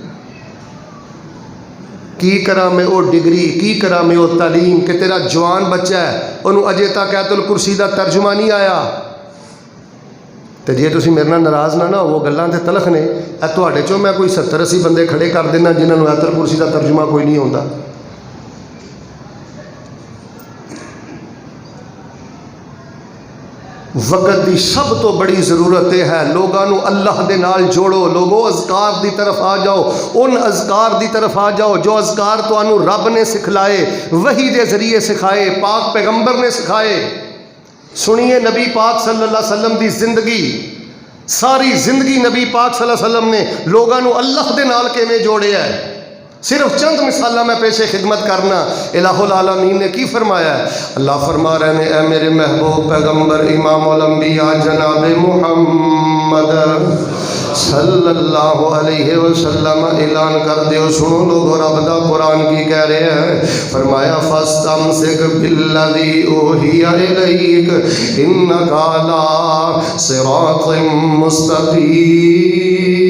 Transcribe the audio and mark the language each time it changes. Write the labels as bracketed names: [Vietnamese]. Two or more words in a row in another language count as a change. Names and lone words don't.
[Punjabi] کی کرا میں وہ ڈگری، کی کرا میں وہ تعلیم کہ تیرا جوان بچہ ہے انہوں اجے تک آیت الکرسی دا ترجمہ نہیں آیا۔ تو جے تسی میرے نال ناراض نہ ہو، وہ گلاں تے تلخ نے، اے تواڈے چوں میں کوئی 70-80 بندے کھڑے کر دینا جنہاں نوں آیت الکرسی دا ترجمہ کوئی نہیں ہوندا۔ وقت دی سب تو بڑی ضرورت ہے لوگاں نو اللہ دے نال جوڑو۔ لوگو اذکار دی طرف آ جاؤ، ان اذکار دی طرف آ جاؤ جو اذکار تانوں رب نے سکھلائے، وحی دے ذریعے سکھائے، پاک پیغمبر نے سکھائے۔ سنیے نبی پاک [Arabic] صلی اللہ علیہ وسلم [Punjabi] دی زندگی، ساری زندگی نبی پاک [Arabic] صلی اللہ علیہ وسلم [Punjabi] نے لوگاں نو اللہ دے نال کیویں جوڑیا ہے۔ صرف چند مثالہ میں پیش خدمت کرنا۔ الہ العالمین نے کی فرمایا ہے؟ اللہ فرما رہے ہیں، اے میرے محبوب پیغمبر امام الانبیاء جناب محمد [Arabic] صلی اللہ علیہ وسلم [Punjabi] اعلان کر دیو، سنو لوگو رب دا قرآن کی کہہ رہے ہیں، فرمایا [Arabic] فاستمسک بالذی اوحی الیک انک علی صراط مستقیم۔